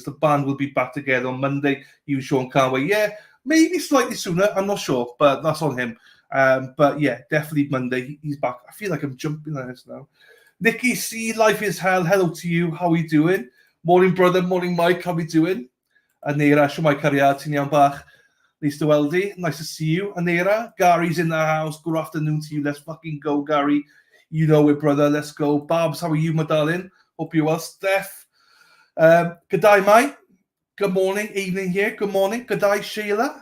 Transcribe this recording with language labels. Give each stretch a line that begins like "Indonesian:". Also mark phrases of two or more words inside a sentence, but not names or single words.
English: The band will be back together on Monday. You and Sean can't wait. Yeah, maybe slightly sooner. I'm not sure, but that's on him. But yeah, definitely Monday. He's back. I feel like I'm jumping on this now. Nikki C, Life is Hell. Hello to you. How are you doing? Morning, brother. Morning, Mike. How are we doing?
Welsh: Anera, siwmai cariad, ti'n iawn bach.
English: Nice to weldy. Nice to see you. Anera, Gary's in the house. Good afternoon to you. Let's fucking go, Gary. You know it, brother. Let's go. Babs, how are you, my darling? Hope you're well. Steph. Good day, mate. Good morning. Evening here. Good morning. Good day, Sheila.